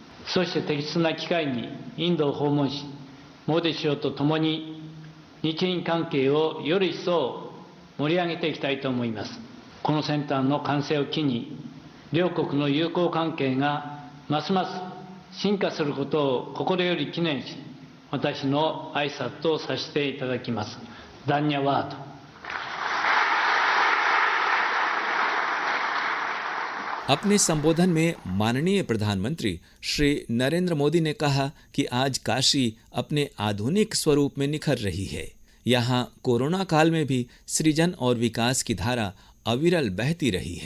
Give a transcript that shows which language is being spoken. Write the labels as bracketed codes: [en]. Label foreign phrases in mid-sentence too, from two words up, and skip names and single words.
[ja] そして適切な機会にインドを訪問し、モディ首相と共に日印関係をより一層盛り上げていきたいと思います。このセンターの完成を機に、両国の友好関係がますます進化することを心より記念し、私の挨拶とさせていただきます。ダンニャワード。 [hi] अपने संबोधन में माननीय प्रधानमंत्री श्री नरेंद्र मोदी ने कहा कि आज काशी अपने आधुनिक स्वरूप में निखर रही है। यहाँ कोरोना काल में भी सृजन और विकास की धारा अविरल बहती रही है।